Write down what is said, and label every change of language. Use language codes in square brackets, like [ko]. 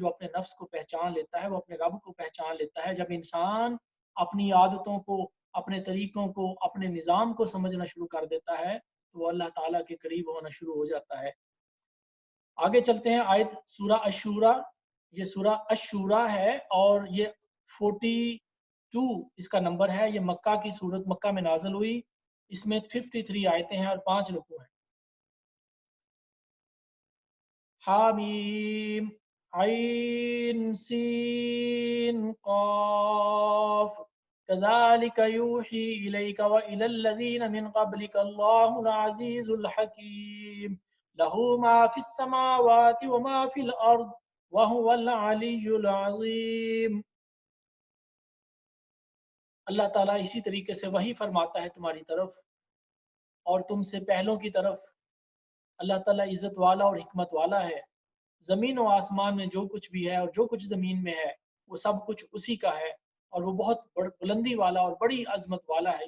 [ur] جو اپنے نفس کو پہچان لیتا ہے وہ اپنے رب کو پہچان لیتا ہے. جب انسان اپنی عادتوں کو، اپنے طریقوں کو، اپنے نظام کو سمجھنا شروع کر دیتا ہے تو وہ اللہ تعالیٰ کے قریب ہونا شروع ہو جاتا ہے. آگے چلتے ہیں. آیت سورہ الشورى، یہ سورہ الشورى ہے، اور یہ 42 اس کا نمبر ہے. یہ مکہ کی سورت، مکہ میں نازل ہوئی. اس میں 53 آیتیں ہیں اور 5 رکوع ہیں. [ar] حامیم عین سین قاف كذلك يوحي إليك وإلى الذين من قبلك الله العزيز الحكيم له ما في السماوات وما في الأرض وهو العلي العظيم. [ur] اللہ تعالیٰ اسی طریقے سے وحی فرماتا ہے تمہاری طرف اور تم سے پہلوں کی طرف. اللہ تعالیٰ عزت والا اور حکمت والا ہے. زمین و آسمان میں جو کچھ بھی ہے اور جو کچھ زمین میں ہے وہ سب کچھ اسی کا ہے، اور وہ بہت بلندی والا اور بڑی عظمت والا ہے.